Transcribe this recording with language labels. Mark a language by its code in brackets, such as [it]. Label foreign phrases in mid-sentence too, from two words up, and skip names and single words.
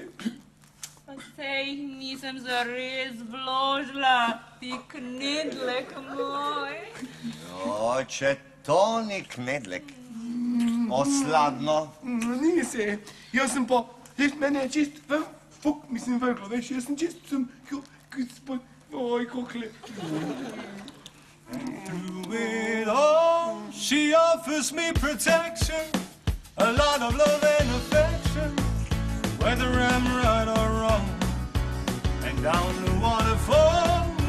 [sl] Pa sej jih nisem zares vložila, ti knedlek moj. Če to ni knedlek. Osladno. Nisi, jaz sem pa, meni je čist, fuk, mislim vrglo, veš, jaz sem čist, oj, kokle. [en] Through it all, she offers me protection, a lot of love and affection, whether I'm right or wrong, and down the waterfall,